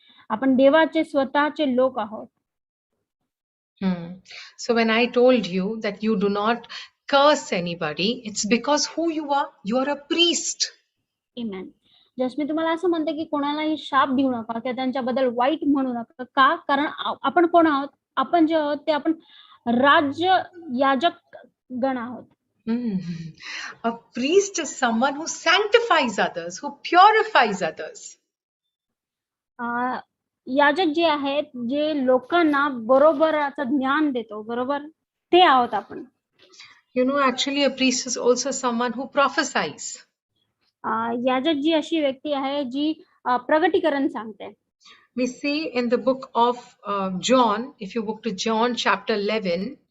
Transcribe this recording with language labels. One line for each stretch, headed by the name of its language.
Marathi: आपण देवाचे स्वतःचे लोक आहोत.
English: So when I told you that you do not curse anybody, it's because who you are. You are a priest. Amen.
Marathi: जस मी तुम्हाला असं म्हणते की कोणालाही शाप देऊ नका किंवा त्यांच्याबद्दल वाईट म्हणू नका. का? कारण आपण कोण आहोत? आपण जे आहोत ते आपण राज्य याजक गण आहोत.
English: A priest is someone who sanctifies others, who purifies others.
Marathi: याजक जे आहेत, जे लोकांना बरोबराचं ज्ञान देतो, बरोबर, ते आहोत आपण.
English: You know, actually a priest is also someone who prophesies.
Marathi: याजक जी अशी व्यक्ती आहे जी प्रगटीकरण सांगते.
English: We see in the book of John, if you look to John chapter 11.